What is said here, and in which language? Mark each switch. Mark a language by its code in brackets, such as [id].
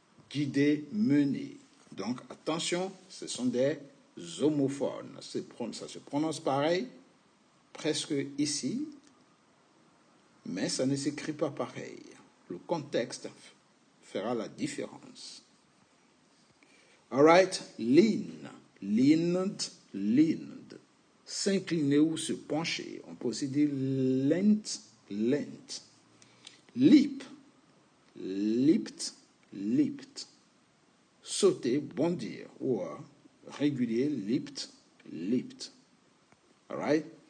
[fr] guider, mener. Donc, attention, ce sont des homophones. Ça se prononce pareil, presque ici, mais ça ne s'écrit pas pareil. Le contexte fera la différence. [en] All right, lean, leaned, leaned. [fr] S'incliner ou se pencher. On peut aussi dire leant, leant. [en] Leap, leaped, leaped. [fr] Sauter, bondir. Ou régulier, [en] leaped, leaped. All right?